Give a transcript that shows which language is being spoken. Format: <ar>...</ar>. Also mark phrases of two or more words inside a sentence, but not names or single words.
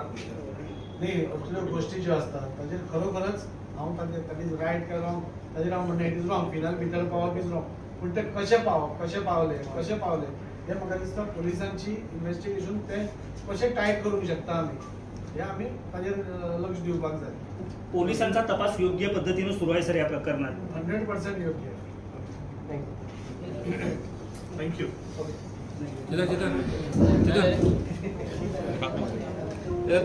<kok>न्ही, असल्यो गोष्टी ज्यो आसतात ताजेर खरोखरच हांव ताजेर रायट केलो, ताजेर हांव म्हणटा</kok> <en>it is wrong,</en> <kok>फिनायल भितर पावप</kok> <en>is wrong.</en> <kok>पूण ते कशें पावले हे म्हाका दिसता पुलिसांची इन्व्हेस्टिगेशन ते कशें टायट करूंक शकता आमी, हे आमी ताजेर लक्ष दिवपाक जाय.</kok> <mr>पोलिसांचा तपास योग्य पद्धतीने सुरू आहे सर या प्रकरणात? 100% योग्य. थँक्यू.</mr>